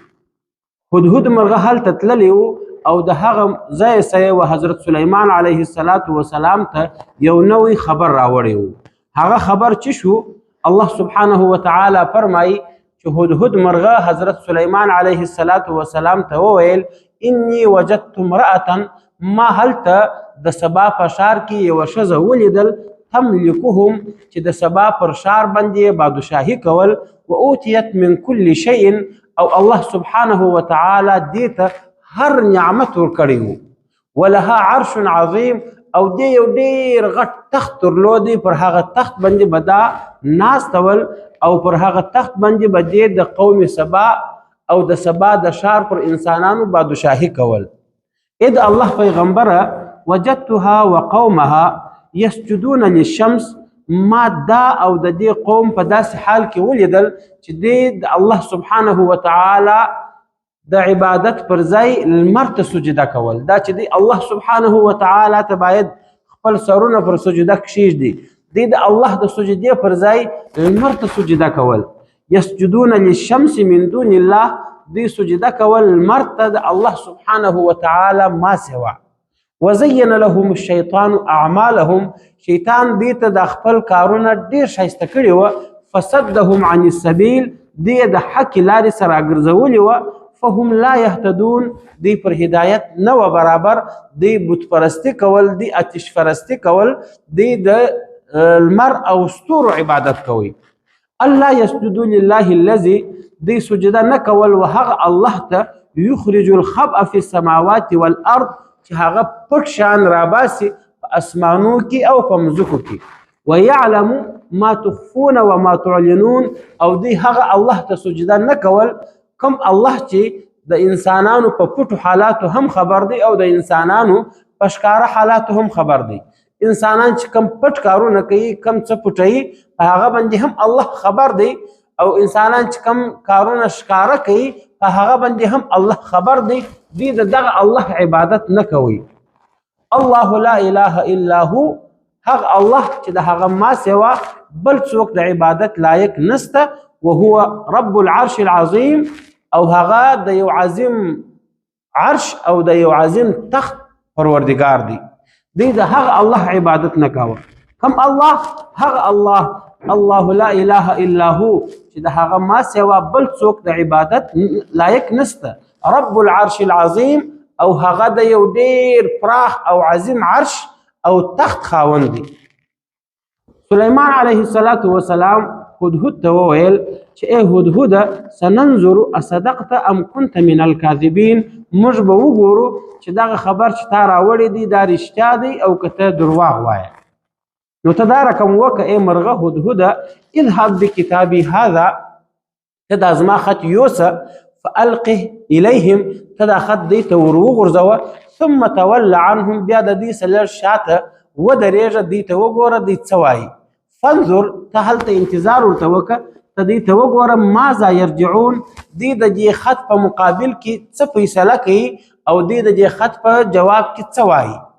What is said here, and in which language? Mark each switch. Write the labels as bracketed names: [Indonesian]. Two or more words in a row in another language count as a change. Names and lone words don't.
[Pashto] هدهد مرغه هلته تللی و او د هغه ځای څخه و حضرت سلیمان [Arabic] علیه السلام [Pashto] ته یو نوی خبر راوړی و. هغه خبر چې شو، الله [Arabic] سبحانه وتعالی [Pashto] فرمایي چې هدهد مرغه حضرت سلیمان [Arabic] علیه السلام [Pashto] ته وویل [Arabic] انی وجدت امرأة، [Pashto] ما هلته د سبا په ښار کې یوه ښځه ولیدل، تملکهم، چې د سبا پر ښار باندې بادشاهي کول، [Arabic] و اوتیت من کل شیء، [Pashto] او الله [Arabic] سبحانه وتعالی [Pashto] دې ته هر نعمت ورکړی و، [Arabic] ولها عرش عظیم، [Pashto] او دې یو ډېر غټ تخت درلودی، پر هغه تخت باندې به دا ناست ول او پر هغه تخت باندې به دې د قوم سبا او د سبا د ښار پر انسانانو بادشاهي کول. اې د الله پیغمبره [Arabic] وجدتها وقومها يسجدون للشمس، [Pashto] ما دا او د دې قوم په داسې حال کې ولیدل چې دې د الله [Arabic] سبحانه وتعالی [Pashto] د عبادت پر ځای لمر ته سجده کول، دا چې دی الله سبحانه وتعالی ته باید خپل سرونه پر سجده کښیږدي. دوی د الله د سجدې پر ځای لمر ته سجده کول. [Arabic] یسجدون للشمس من دون الله، [Pashto] دوی سجده کول لمر ته د الله [Arabic] سبحانه وتعالی [Pashto] ما سوا. [Arabic] وزین لهم الشیطان اعمالهم، [Pashto] شیطان دوی ته د خپل کارونه ډیر ښایسته کړي وه. [Arabic] فصدهم عن السبیل، [Pashto] دوی د حق لارې سره راګرځولي وه. [Arabic] فهم لا يهتدون، [Pashto] دوی پر هدایت نه وه برابر. دوی بت پرستی کول، دوی آتش پرستی کول، دوی د المر او ستورو عبادت کوي. [Arabic] الله يسجدوا لله الذي، [Pashto] دوی سجده نه کول و هغه الله ته [Arabic] یخرج الخبأ في السماوات والارض، [Pashto] چې هغه پټ شان راباسي په اسمانو کې او په مځکو کې. [Arabic] ويعلم ما تخفون وما تعلنون، [Pashto] او دوی هغه الله ته سجده نه کول کوم الله چې د انسانانو په پټو حالاتو هم خبر دی او د انسانانو په ښکاره حالاتو هم خبر دی. انسانان چې کم پټ کارونه کوي، کم څه پټوي، په هغه باندې هم الله خبر دی. او انسانان چې کم کارونه ښکاره کوي، په هغه باندې هم الله خبر دی. دوی د دغه الله عبادت نه کوي. [Arabic] الله لا اله الا هو، [Pashto] هغه الله چې د هغه ما سوا بل څوک د عبادت لایق نسته. [Arabic] وهو رب العرش العظیم، [Pashto] او هغه د یو عظیم عرش او د یو عظیم تخت پروردگار دی. دوی د هغه الله عبادت نه کاوه. کوم الله؟ هغه الله. [Arabic] الله لا اله الا هو، [Pashto] چې د هغه ما سوا بل څوک د عبادت لایق نسته. [Arabic] رب العرش العظیم، [Pashto] او هغه د یو ډیر پراخ او عظیم عرش او تخت خاوند دی. سلیمان [Arabic] علیه السلام [Pashto] هدهد ته وویل چې ای هدهده، [Arabic] سننظر اصدقت ام كنت من الكاذبین، [Pashto] موږ به وګورو چې دغه خبر چې تا راوړی دی دا رښتیا دی او که ته درواغ وایه. نو ته دا رقم وکړه ای مرغه هدهده، [Arabic] اذهب بکتابي هذا، [Pashto] ته دا زما خط یوسه، [Arabic] فالقه الیهم، [Pashto] ته دا خط دوی ته ور وغورځوه، [Arabic] ثم تول عنهم، [Pashto] بیا د دوی څه لږ شاته ودرېږه، دوی ته وګوره دوی څه وایي. فانظر، ته هلته انتظار ورته وکړه، ته دوی ته وګوره [Arabic] ماذا یرجعون، [Pashto] دوی د دې خط په مقابل کې څه فیصله کوي او دوی د دې خط په جواب کې څه وایي.